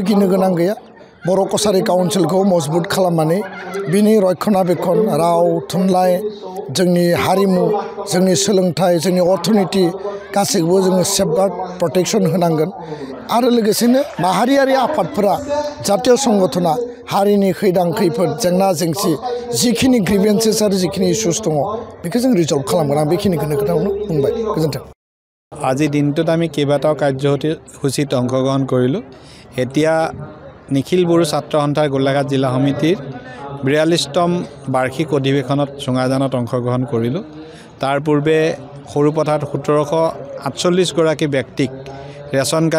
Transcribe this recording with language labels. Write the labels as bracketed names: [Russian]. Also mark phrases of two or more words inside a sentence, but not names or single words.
[Bodo] गिनो गोनां गैया बर' कसारी काउन्सिलखौ मजबुत खालामनानै बिनि रक्षणाबेक्षण राव थुनलाइ जोंनि हारिमु जोंनि सोलोंथाइ जोंनि अर्थनीति गासैखौबो जोङो [English] safeguard protection [Bodo] होनांगोन आरो लोगोसेनो माहारियारि आफादफोरा जातीय संगठना हारिनि खैदां खैफोद जेंना जेंसि जिखिनि ग्रिभेन्सेस आरो जिखिनि इस्युज दङ बेखौ जों रिजल्भ खालामगोन आं बेखिनिखौनो खोथाखौनो बुंबाय गोजोन्थों [Assamese] আজি দিনটোত আমি কেইবাটাও কাৰ্যসূচীত অংশগ্ৰহণ কৰিলোঁ এতিয়া নিখিল বড়ো ছাত্ৰ সন্থাৰ গোলাঘাট জিলা সমিতিৰ ৪২তম বাৰ্ষিক অধিৱেশনত চুঙাজানত অংশগ্ৰহণ কৰিলোঁ তাৰ পূৰ্বে সৰুপথাৰত ১৭৪৮ গৰাকী ব্যক্তিক ৰেচন কাৰ্ড